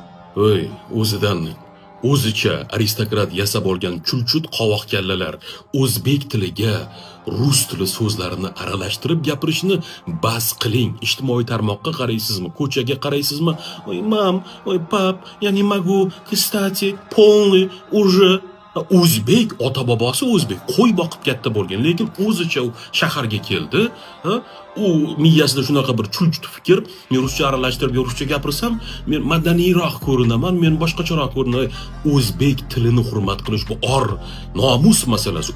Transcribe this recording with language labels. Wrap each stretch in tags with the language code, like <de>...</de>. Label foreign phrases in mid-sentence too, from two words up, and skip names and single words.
<uz>Voy, o'zidan o'zicha aristokrat yasab olgan chulchut qovoq kallalar o'zbek tiliga rus tili so'zlarini aralashtirib gapirishni bas qiling. Ijtimoiy tarmoqqa qaraysizmi, ko'chaga qaraysizmi? Voy mam, voy pap,</uz> <ru>я не могу, кстати, полный уже.</ru> <uz>O'zbek, ota bobosi o'zbek, qo'y boqib katta bo'lgan, lekin o'zicha u shaharga keldi, u miyasida shunaqa bir chulchut fikr, men ruscha aralashtirib ruscha gapirsam, men madaniyroq ko'rinaman, men boshqacharoq ko'rinaman. O'zbek tilini hurmat qilish bu nomus masalasi.</uz>